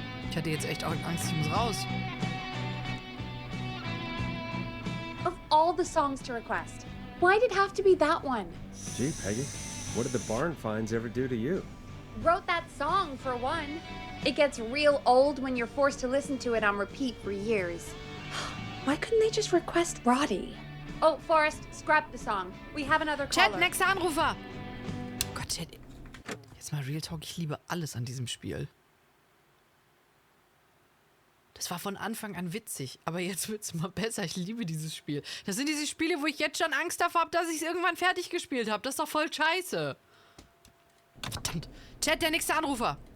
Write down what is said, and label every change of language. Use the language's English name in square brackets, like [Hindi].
[German] Ich hatte jetzt echt auch Angst, ich muss raus. [English] Of all the songs to request, why'd it have to be that one? Gee, Peggy, what did the barn finds ever do to you? Wrote that song, for one. It gets real old when you're forced to listen to it on repeat for years. Why couldn't they just request Roddy? Oh, Forrest, scrap the song. We have another caller. [German] Chat, nächster Anrufer. Oh Gott, Chat. Jetzt mal Real Talk, ich liebe alles an diesem Spiel. Das war von Anfang an witzig, aber jetzt wird es mal besser. Ich liebe dieses Spiel. Das sind diese Spiele, wo ich jetzt schon Angst davor habe, dass ich es irgendwann fertig gespielt habe. Das ist doch voll scheiße. Verdammt. Chat, der nächste Anrufer.